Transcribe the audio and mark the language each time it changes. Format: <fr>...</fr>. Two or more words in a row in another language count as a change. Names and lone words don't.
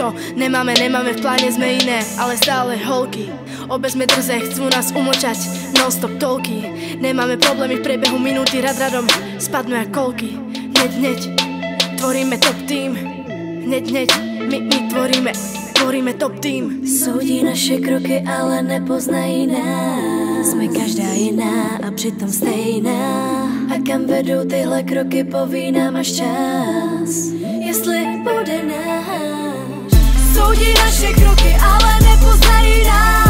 <sk>To nemáme v pláne, sme iné, ale stále holky. Obe sme drze, chcú nás umočať, non-stop tolky. Nemáme problémy v priebehu minúty, radom spadnú jak kolky. Hneď, tvoríme top tým. Hneď, my tvoríme top tým.</sk> <cs>Soudí naše kroky, ale nepoznají nás. Jsme každá jiná a přitom stejná. A kam vedou tyhle kroky, poví nám až čas, jestli bude náš. Soudí naše kroky, ale nepoznají nás.</cs>